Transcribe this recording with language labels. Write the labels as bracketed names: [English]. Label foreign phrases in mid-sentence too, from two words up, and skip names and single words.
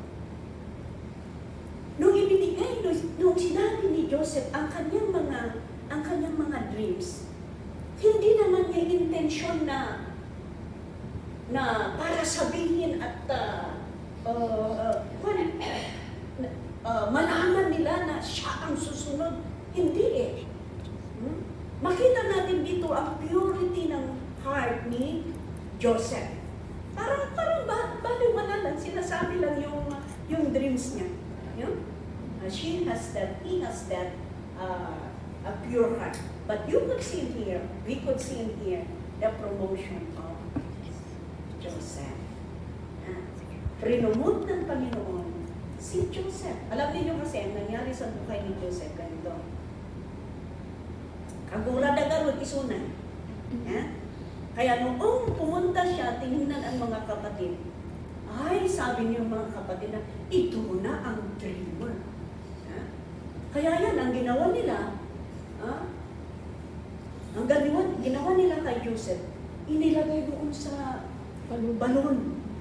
[Filipino] Nung ibinigay, nung sinabi ni Joseph ang kanyang mga dreams, hindi naman niya intensyon na para sabihin at malaman nila na siya ang susunod. Hindi eh. Makita natin dito ang purity ng heart ni Joseph. Parang baliwala lang, sinasabi lang yung dreams niya. [English] He has that a pure heart. But you could see in here, we could see in here, the promotion of Joseph. [Filipino] Prinomote ng Panginoon si Joseph. Alam niyo kasi, ang nangyari sa buhay ni Joseph, ganito. Kagura na garot isunan. Kaya noong pumunta siya, tinignan ang mga kapatid. Ay, sabi niyo mga kapatid na, ito na ang dreamer. Kaya yan, ang ginawa nila, ang ginawa nila kay Joseph, inilagay doon sa balon.